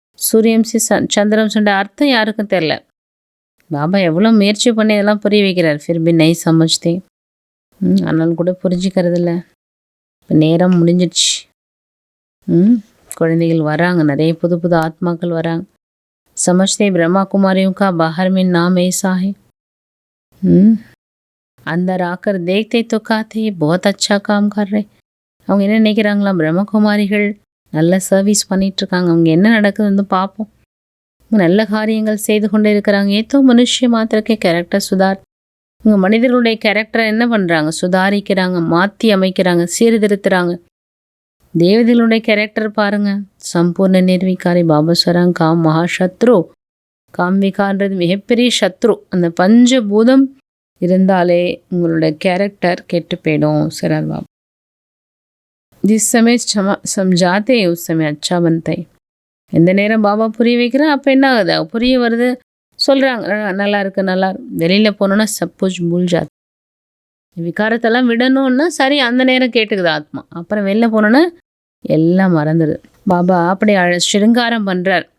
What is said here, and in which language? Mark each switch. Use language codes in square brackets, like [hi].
[ta] சூரியம்சி சந்திரம் சொன்ன அர்த்தம் யாருக்கும் தெரில. பாபா எவ்வளோ முயற்சி பண்ணி இதெல்லாம் புரிய வைக்கிறார். [hi] ஃபிர்பி நை சமைச்சதே, [ta] ஆனாலும் கூட புரிஞ்சுக்கிறது இல்லை. இப்போ நேரம் முடிஞ்சிடுச்சு. குழந்தைகள் வராங்க, நிறைய புது புது ஆத்மாக்கள் வராங்க. [hi] समझते ब्रह्मा कुमारियों का बाहर में नाम ऐसा है, अंदर आकर देखते तो कहते बहुत अच्छा काम कर रहे. [ta] அவங்க என்ன நினைக்கிறாங்களா? பிரம்மகுமாரிகள் நல்ல சர்வீஸ் பண்ணிட்டு இருக்காங்க, அவங்க என்ன நடக்குது வந்து பார்ப்போம். நல்ல காரியங்கள் செய்து கொண்டே இருக்கிறாங்க. ஏதோ [hi] மனுஷ மாத்திரக்கே கேரக்டர் சுதார். [ta] இவங்க மனிதர்களுடைய கேரக்டரை என்ன பண்ணுறாங்க? சுதாரிக்கிறாங்க, மாற்றி அமைக்கிறாங்க, சீர்திருத்துறாங்க. தேவதைகளுடைய கேரக்டர் பாருங்க, சம்பூர்ண நிர்விகாரி. பாபா சொல்றாங்க, காம் மகாசத்ரு. காம் விகார்ன்றது மிகப்பெரிய சத்ரு. அந்த பஞ்சபூதம் இருந்தாலே உங்களோட கேரக்டர் கெட்டு போயிடும் சொல்றார் பாபா. [hi] जिस समय समझाते उस समय अच्छा बनता है. [ta] எந்த நேரம் பாபா புரிய வைக்கிறேன் அப்போ என்ன ஆகுது? புரிய வருது, சொல்கிறாங்க, நல்லா இருக்கு நல்லா இருக்கு. வெளியில் போனோன்னா சப்போஸ் [hi] பூல்ஜாத். [ta] விகாரத்தெல்லாம் விடணும்னா சரி, அந்த நேரம் கேட்டுக்குது ஆத்மா. அப்புறம் வெளில போனோன்னா எல்லாம் மறந்துடுது. பாபா அப்படி சிருங்காரம் பண்ணுறார்.